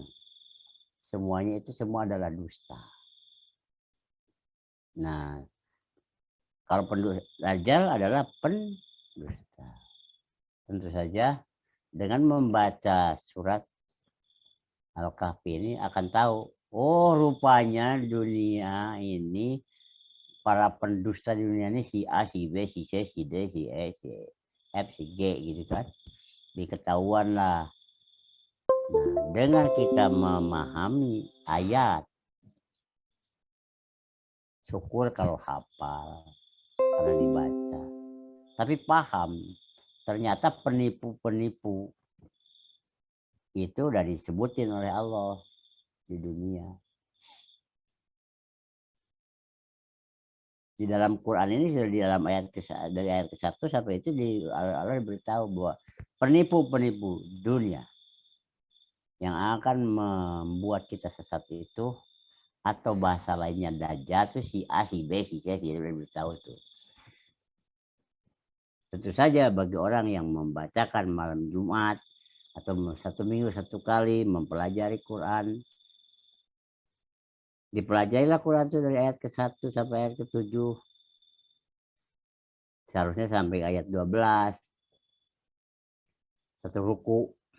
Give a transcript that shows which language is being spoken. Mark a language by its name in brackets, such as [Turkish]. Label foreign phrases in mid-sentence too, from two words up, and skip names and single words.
[Indonesian] Semuanya itu semua adalah dusta. Nah, kalau pendusta Dajjal adalah pendusta. Tentu saja dengan membaca surat Al-Kahfi ini akan tahu, oh rupanya dunia ini, para pendusta di dunia ini si A, si B, si C, si D, si E, si F, si G gitu kan. Diketahuan lah. Nah, dengan kita memahami ayat, syukur kalau hafal karena dibaca. Tapi paham, ternyata penipu-penipu itu udah disebutin oleh Allah di dunia. Di dalam Quran ini di dalam ayat dari ayat ke-1 sampai itu Allah diberitahu bahwa penipu-penipu dunia yang akan membuat kita sesat itu, atau bahasa lainnya Dajjal itu si A, si B, si C, si D, diberitahu itu. Tentu saja bagi orang yang membacakan malam Jumat atau 1 minggu 1 kali mempelajari Quran, dipelajarilah Quran itu dari ayat ke-1 sampai ayat ke-7, seharusnya sampai ayat 12, satu ruku.